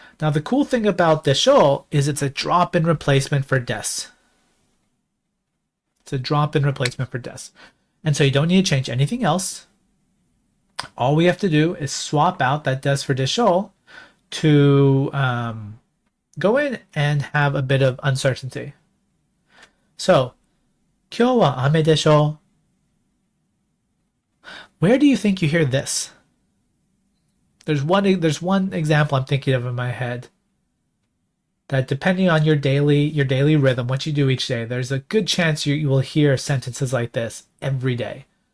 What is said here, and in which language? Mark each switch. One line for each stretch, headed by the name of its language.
English: Now, the cool thing about deしょうis it's a drop-in replacement for des. It's a drop-in replacement for des. And so you don't need to change anything else. All we have to do is swap out that des for deしょうto go in and have a bit of uncertainty.
Japanese: So, 今日は雨でしょう?
English: Where do you think you hear this? There's one example I'm thinking of in my head that depending on your daily rhythm, what you do each day, there's a good chance you will hear sentences like this every day.